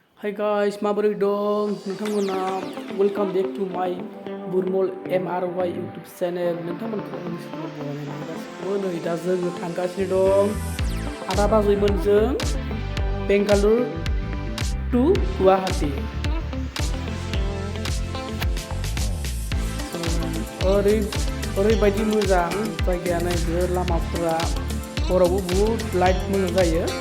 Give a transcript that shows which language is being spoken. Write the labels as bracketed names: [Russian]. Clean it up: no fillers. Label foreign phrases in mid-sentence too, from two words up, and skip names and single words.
[English] Hi guys, [Bodo] माबोरै दं नोंथांमोना [English] welcome back to my Burmol MRY YouTube channel [Bodo] नोंथांमोनखौ आंनि सिगाङाव बरायनाय गासिबो नै दा जोङो थांगासिनो दं आदा बाजैमोनजों बेंगालुरु टु गुवाहाटी ओरैबायदि मोजां जायगाया नायनो लामाफोरा हरावबो बुहुद लाइट मोजां जायो